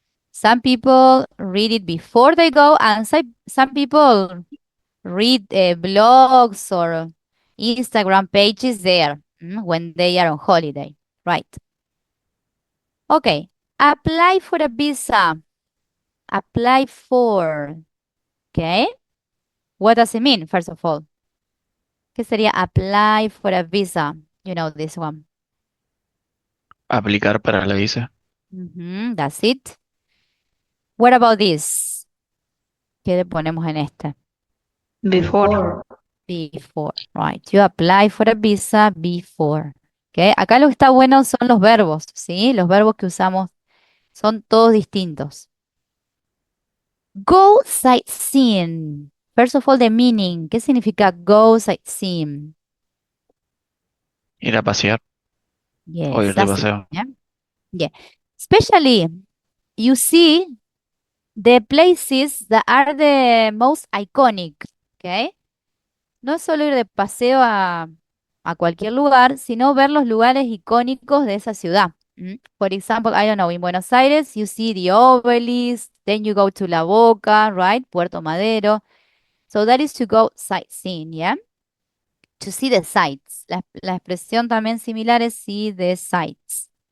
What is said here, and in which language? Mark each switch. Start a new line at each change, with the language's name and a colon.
English: Some people read it before they go, and some people read blogs or Instagram pages there when they are on holiday, right? Okay, apply for a visa. Apply for, okay? What does it mean, first of all?
Spanish: ¿Qué sería
English: apply for a visa? You know this one.
Spanish: Aplicar para la visa.
English: That's it. What about this?
Spanish: ¿Qué le ponemos en este?
English: Before. Before, right. You apply for a visa before. Okay.
Spanish: Acá lo que está bueno son los verbos, ¿sí? Los verbos que usamos son todos distintos.
English: Go sightseeing. First of all, the meaning.
Spanish: ¿Qué significa
English: go sightseeing?
Spanish: Ir a pasear o
English: Yes,
Spanish: ir de
English: that's it.
Spanish: paseo.
English: Yeah. Yeah. Especially, you see the places that are the most iconic. Okay.
Spanish: No es solo ir de paseo a cualquier lugar, sino ver los lugares icónicos de esa ciudad.
English: For example, I don't know, in Buenos Aires, you see the obelisk, then you go to La Boca, right? Puerto Madero. So that is to go sightseeing, yeah? To see the sights.
Spanish: La expresión también similar es
English: see the sights.